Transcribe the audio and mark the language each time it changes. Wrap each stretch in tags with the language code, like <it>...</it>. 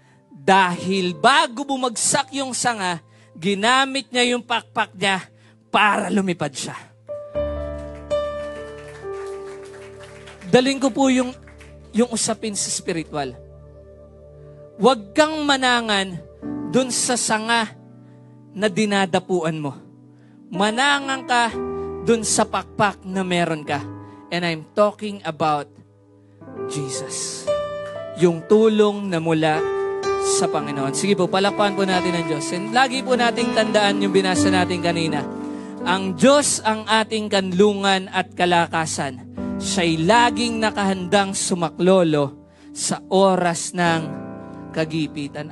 <tl>Dahil bago bumagsak yung sanga, ginamit niya yung pakpak niya para lumipad siya. Daling ko po yung usapin sa spiritual. Huwag kang manangan dun sa sanga na dinadapuan mo. Manangan ka dun sa pakpak na meron ka.</tl> <en>And I'm talking about Jesus.</en> <tl>Yung tulong na mula sa Panginoon. Sige po, palakpakan po natin ang Diyos. And lagi po nating tandaan yung binasa natin kanina. Ang Diyos ang ating kanlungan at kalakasan. Siya'y laging nakahandang sumaklolo sa oras ng kagipitan.</tl>